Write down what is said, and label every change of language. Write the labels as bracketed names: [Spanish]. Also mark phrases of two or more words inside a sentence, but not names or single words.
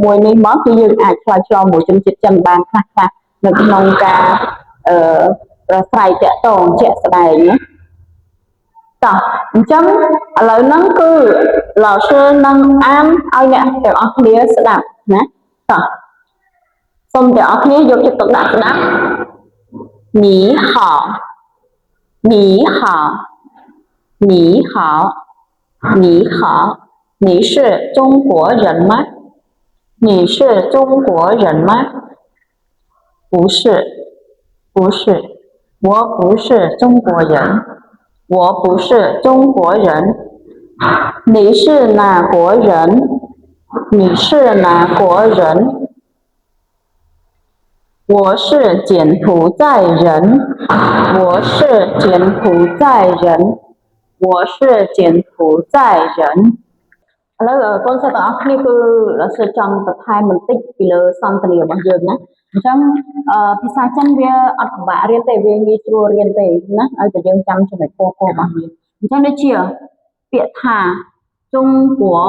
[Khmer] មួយនេះមកគឺយើងអាចឆ្លើយឆ្លងមួយជនជាតិចិនបានខ្លះៗនៅក្នុងការប្រស្រ័យតាក់ទងជាក់ ស្ដែងណាតោះអញ្ចឹងឥឡូវហ្នឹងគឺ老师នឹងអានឲ្យអ្នកទាំងអស់គ្នា ស្ដាប់ណាតោះសូមទាំងអស់គ្នាយកចិត្តទុកដាក់ស្ដាប់ [Chinese] 你好你好你好你好你是中国人吗你是中国人吗不是不是我不是中国人我不是中国人你是哪国人你是哪国人我是柬埔寨人我是柬埔寨人我是柬埔寨人 [Khmer] ឥឡូវកូនសិស្សទាំងអស់គ្នាគឺលោកសិស្សចង់បន្ថែមបន្តិចពីលើសន្ទនារបស់យើងណាអញ្ចឹងភាសាចិនវាអត់ពិបាករៀនទេវាងាយស្រួលរៀនទេណាឲ្យតែយើងចាំចំណុចគោលរបស់វាអញ្ចឹងដូចជាពាក្យថា中国